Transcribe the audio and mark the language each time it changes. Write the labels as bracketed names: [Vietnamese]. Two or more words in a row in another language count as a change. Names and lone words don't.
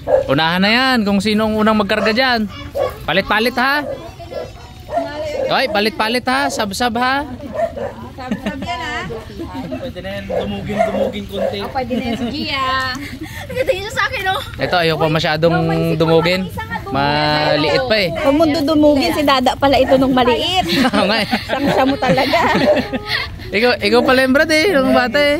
[Filipino] Unahan na yan kung sinong unang magkarga dyan. Palit-palit ha. Oy, palit-palit ha. Sab-sab ha. Sab-sab yan ha. Pwede na yan, dumugin konti. Pwede na yan si Gia. Nagkatayin siya sa akin oh. Ito, ayoko masyadong dumugin. Maliit pa eh. Huwag mo dudumugin, si Dada pala ito nung maliit. Oo nga eh. Samsa mo talaga. Ikaw pala yung brad eh, nung bata eh.